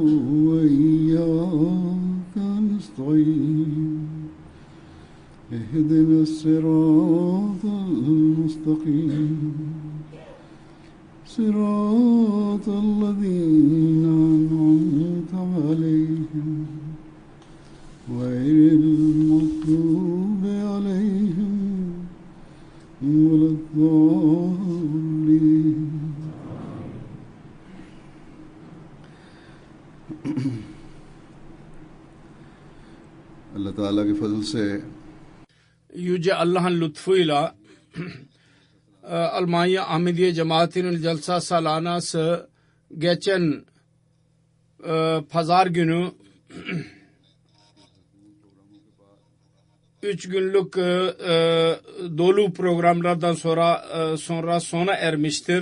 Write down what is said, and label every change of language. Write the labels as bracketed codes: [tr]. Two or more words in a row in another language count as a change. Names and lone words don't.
[ar] وإياك نستعين اهدنا الصراط المستقيم صراط الذين أنعمت عليهم غير المغضوب عليهم ولا الضالين. [ur] اللہ تعالیٰ کے فضل سے [tr] Yüce Allah'ın lütfuyla Almanya Ahmediye Cemaati'nin Celsa Salanası geçen pazar günü 3 günlük dolu programlardan sonra sona ermiştir.